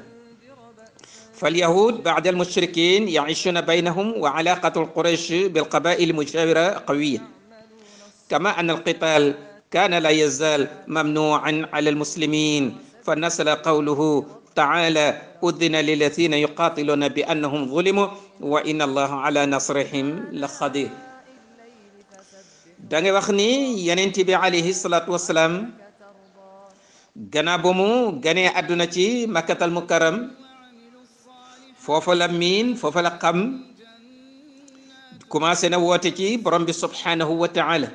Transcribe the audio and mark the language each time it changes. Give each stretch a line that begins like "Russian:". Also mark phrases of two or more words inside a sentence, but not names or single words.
Arabic: فاليهود بعد المشركين يعيشون بينهم، وعلاقة القريش بالقبائل المجاورة قوية، كما أن القتال كان لا يزال ممنوعا على المسلمين. فنزل قوله تعالى أذن للذين يقاتلون بأنهم ظلموا وإن الله على نصرهم لقدير.
Wolof: da ngay wax ni yonent bi
Arabic: عليه الصلاة والسلام
Wolof: gannaaw ba mu ganee àdduna ci makkatal mukarram foofa la miin, foofa la xam, commencé na woote ci borom bi
Arabic: سبحانه وتعالى.